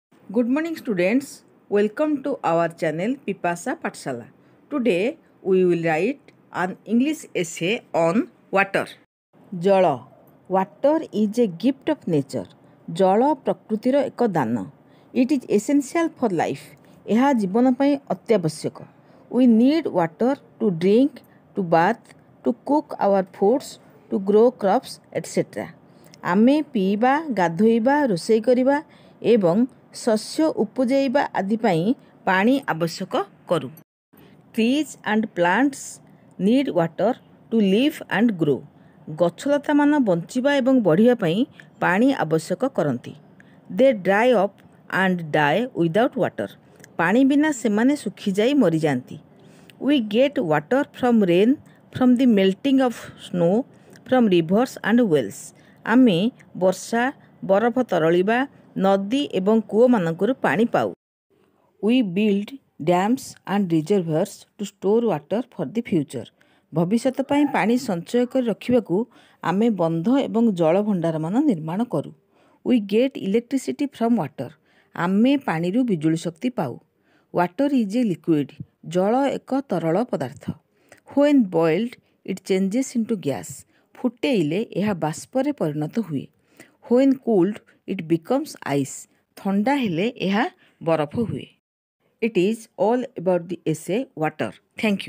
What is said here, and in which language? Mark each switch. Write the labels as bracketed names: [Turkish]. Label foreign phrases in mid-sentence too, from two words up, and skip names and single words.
[English] Good morning students. Welcome to our channel Pipasa Pathshala. Today we will write an English essay on water. Jala. Water is a gift of nature. [Odia] Jala ପ୍ରକୃତିର ଏକ ଦାନ. [English] It is essential for life. [Odia] ଏହା ଜୀବନ ପାଇଁ ଅତ୍ୟାବଶ୍ୟକ. [English] We need water to drink, to bath, to cook our foods, to grow crops, etc. [Odia] ଆମେ ପିଇବା, ଗାଧୋଇବା, ରୋଷେଇ କରିବା ଏବଂ ଶସ୍ୟ ଉପଜାଇବା ଆଦି ପାଇଁ ପାଣି ଆବଶ୍ୟକ କରୁ. [English] Trees and plants need water to live and grow. [Odia] ଗଛଲତାମାନ ବଞ୍ଚିବା ଏବଂ ବଢ଼ିବା ପାଇଁ ପାଣି ଆବଶ୍ୟକ କରନ୍ତି. [English] They dry up and die without water. [Odia] ପାଣି ବିନା ସେମାନେ ଶୁଖିଯାଇ ମରିଯାଆନ୍ତି. [English] We get water from rain, from the melting of snow, from rivers and wells. [Odia] ଆମେ ବର୍ଷା, ବରଫ ତରଳିବା, ନଦୀ ଏବଂ କୂଅମାନଙ୍କରୁ ପାଣି ପାଉ. [English] We build dams and reservoirs to store water for the future. [Odia] ଭବିଷ୍ୟତ ପାଇଁ ପାଣି ସଞ୍ଚୟ କରି ରଖିବାକୁ ଆମେ ବନ୍ଧ ଏବଂ ଜଳଭଣ୍ଡାରମାନ ନିର୍ମାଣ କରୁ. [English] We get electricity from water. [Odia] ଆମେ ପାଣିରୁ ବିଜୁଳି ଶକ୍ତି ପାଉ. [English] Water is a liquid. [Odia] ଜଳ ଏକ ତରଳ ପଦାର୍ଥ. [English] When boiled, it changes into gas. [Odia] ଫୁଟେଇଲେ ଏହା ବାଷ୍ପରେ ପରିଣତ ହୁଏ. [English] When cooled, it becomes ice. [Odia] ଥଣ୍ଡା ହେଲେ ଏହା ବରଫ ହୁଏ. [English] It is all about the essay water. Thank you.